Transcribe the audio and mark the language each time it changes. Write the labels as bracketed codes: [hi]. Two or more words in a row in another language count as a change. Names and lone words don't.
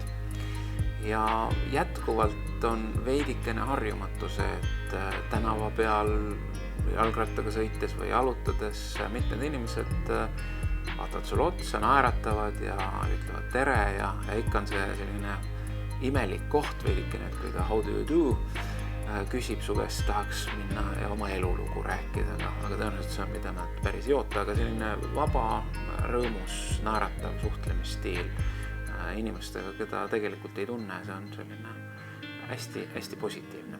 [et] Ja jätkuvalt on veidikene harjumatu see, et tänava peal jalgrattaga sõites või jalutades mitmed inimesed vaatavad sulle otsa, naeratavad ja ütlevad tere ja ikka on see selline imelik koht veidikene, et kui ta [en] how do you do [et] küsib su käest, tahaks minna ja oma elulugu rääkida, aga tõenäoliselt see on, mida nad päris ei oota, aga selline vaba, rõõmus, naeratav suhtlemisstiil inimestega, keda tegelikult ei tunne, see on selline hästi positiivne.